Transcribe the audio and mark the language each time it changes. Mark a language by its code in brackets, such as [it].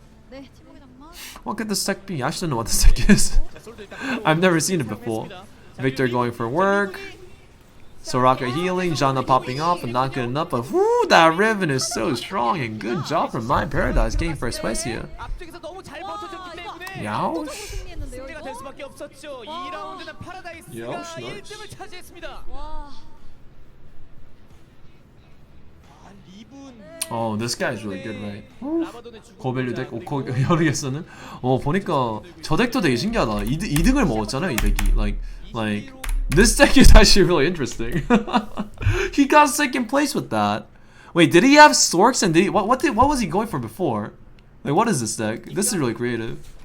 [ko] 네, 침묵의 장막. [en] What could this deck be? I should know what this deck is. [ko] 자, 솔도 일단 [en] I've never seen it before. Victor going for work. Soraka healing, Janna popping off, and not good enough. But whoo, that Riven is so strong, and good job from My Paradise getting first place here. [ko] 앞쪽에서 너무 잘 버텨줬기 때문에 야우. 승리했는데요, 승리가 이거? 될 수밖에 없었죠. 와. 2라운드는 파라다이스가 야우스, 나이스. 1등을 차지했습니다. 와. 아, 리븐 [en] Oh, this guy is really good, right? [ko] 라바돈의 죽음 고밸류 덱, 그리고 여르게스는 보니까 저 덱도 되게 신기하다. 2등을 먹었잖아요, 이 덱이. [en] Like this deck is actually really interesting. He got second place with that. Wait, did he have Storks and did he, what was he going for before? Like, what is this deck? This is really creative.